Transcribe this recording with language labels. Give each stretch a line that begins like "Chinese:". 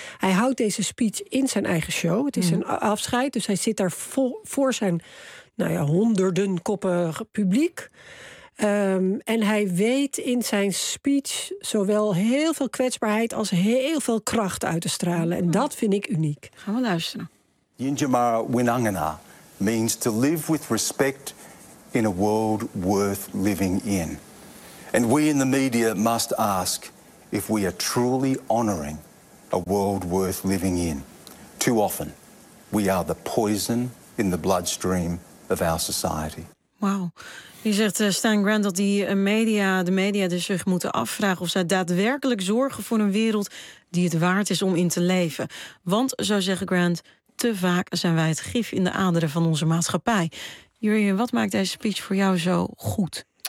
Dutch: Hij houdt deze speech in zijn eigen show. Het is een afscheid, dus hij zit daar voor zijn honderden koppen publiek. En hij weet in zijn speech zowel heel veel kwetsbaarheid als heel veel kracht uit te stralen. En dat vind ik uniek. Gaan we luisteren.
English: Yindjamara Winangana means to live with respect in a world worth living in. And we in the media must ask if we are truly honoring a world worth living in. Too often, we are the poison in the bloodstream of our society. Wow.
Dutch: Je zegt Stan Grant dat de media dus zich moeten afvragen of zij daadwerkelijk zorgen voor een wereld die het waard is om in te leven. Want, zo zeggen Grant, te vaak zijn wij het gif in de aderen van onze maatschappij. Jurjen, wat maakt deze speech voor jou zo goed?